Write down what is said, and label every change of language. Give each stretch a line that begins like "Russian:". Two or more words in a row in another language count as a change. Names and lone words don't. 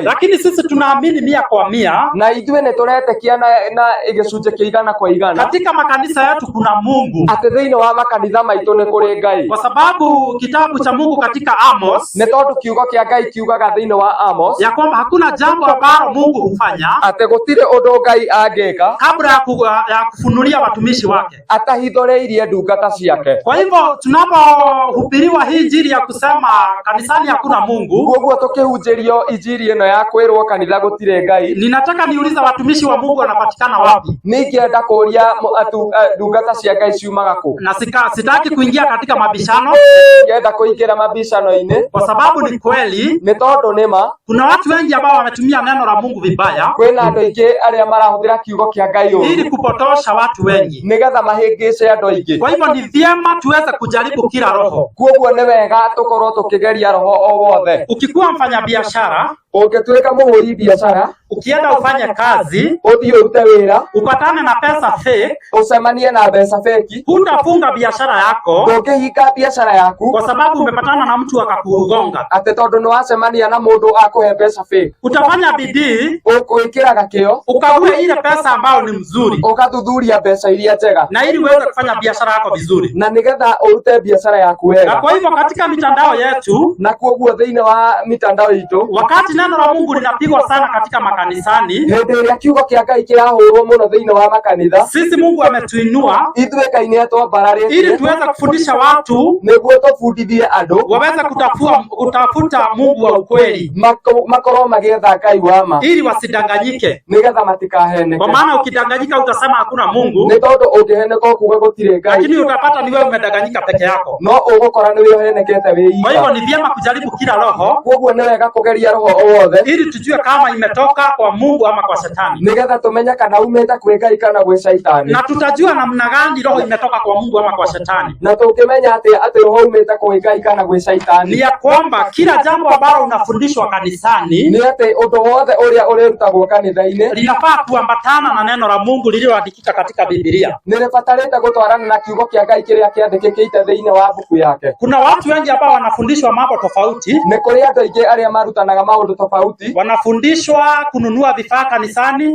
Swahili: Lakini sisi tunaamini 100%,
Kikuyu: na ithuĩ nĩ tũretĩkia na gĩcunjĩ kĩa igana kwa igana,
Swahili: katika makanisa yetu kuna Mungu,
Kikuyu: atĩ thĩinĩ wa makanitha maitũ nĩ kũrĩ Ngai,
Swahili: kwa sababu kitabu cha Mungu katika Amos,
Kikuyu: nĩ tondũ kiugo kĩa Ngai kiugaga thĩinĩ wa Amos
Swahili: ya kwamba hakuna jambo ambalo Mungu hufanya
Kikuyu: atĩ gũtirĩ ũndũ Ngai angĩka
Swahili: kabla ya kufunulia watumishi wake,
Kikuyu: atahithũrĩirie ndungata ciake.
Swahili: Kwa hivyo tunapohubiriwa hii injili ya kusema kanisani hakuna Mungu,
Kikuyu: koguo tukihunjirio injili ĩno ya kwĩrwo kanitha gũtirĩ Ngai,
Swahili: ninataka niuliza watumishi wa Mungu wanapatikana wapi?
Kikuyu: Ningĩenda kũria ndungata cia Ngai ciumaga kũ?
Swahili: Na sitaki kuingia katika mabishano,
Kikuyu: ningĩenda kũingĩra mabishano-inĩ,
Swahili: kwa sababu ni kweli,
Kikuyu: nĩ tondũ nĩma
Swahili: kuna watu wengi ambao wametumia neno la Mungu Mungu vibaya,
Kikuyu: kwina andu aingi aria marahuthira kiugo kia Ngai
Swahili: ili kupotosha watu wengi,
Kikuyu: nigetha mahingice andu aingi.
Swahili: Kwa hivyo ni vyema tuweze kujaribu kila roho.
Kikuyu: Koguo ni wega tukorwo tukigeria roho o wothe.
Swahili: Ukikuwa mfanyabiashara,
Kikuyu: ungituika muhuri biashara,
Swahili: ukienda ufanye kazi,
Kikuyu: uthie urute wira,
Swahili: upatane na pesa fake,
Kikuyu: ucemanie na mbeca feki,
Swahili: hutafunga biashara yako,
Kikuyu: ndungihika biashara yaku
Swahili: kwa sababu umepatana na mtu akakugonga,
Kikuyu: ati tondu niwacemania na mundu akuhe mbeca fake.
Swahili: Utafanya bidii,
Kikuyu: ukuikiraga kio,
Swahili: ukague ile pesa ambayo ni mzuri,
Kikuyu: ukathuthuria mbeca iria njega,
Swahili: na ili uweze kufanya biashara yako vizuri,
Kikuyu: na nigetha urute biashara yaku wega.
Swahili: Na kwa hivyo katika mitandao yetu,
Kikuyu: na kuoguo thiini wa mitandao itu,
Swahili: wakati neno la Mungu linapigwa sana katika makanisani,
Kikuyu: hindi iria kiugo kia Ngai kirahurwo muno thiini wa makanitha,
Swahili: sisi Mungu ametuinua
Kikuyu: ithuikaine twambararie
Swahili: ili tuweze kufundisha watu,
Kikuyu: niguo tubundithie andu
Swahili: waweze kutafuta Mungu wa ukweli,
Kikuyu: makorwo magietha Ngai wa ma,
Swahili: ili wasidanganyike,
Kikuyu: nigetha matikaheneke.
Swahili: Kwa maana ukidanganyika utasema hakuna Mungu,
Kikuyu: ni tondu ungiheneka kuga gutire Ngai,
Swahili: lakini utapata ni wewe umedanganyika peke yako,
Kikuyu: no ugukora ni wewe uhenekete wii.
Swahili: Kwa hivyo ni vyema kujaribu kila roho,
Kikuyu: koguo ni wega kugeria roho o wothe,
Swahili: ili tujue kama imetoka kwa Mungu ama kwa shetani,
Kikuyu: nigetha tumenya kana umete kwi Ngai kana gwi shaitani,
Swahili: na tutajua namna gani roho imetoka kwa Mungu ama kwa shetani.
Kikuyu: Na tukimenya ati roho umete kwi Ngai kana gwi shaitani,
Swahili: ni ya kwamba kila jambo ambalo unafundishwa kanisani,
Kikuyu: ni ati undu wothe uria urutagwo kanitha-ini
Swahili: linafaa kuambatana na neno la Mungu lililoandikika katika Biblia,
Kikuyu: niribatarite gutwarana na kiugo kia Ngai kiria kiandikikite thiini wa buku yake.
Swahili: Kuna watu wengi ambao wanafundishwa mambo tofauti,
Kikuyu: ni kuri andu aingi aria marutanaga maundu tofauti,
Swahili: wanafundishwa kununua vifaa kanisani,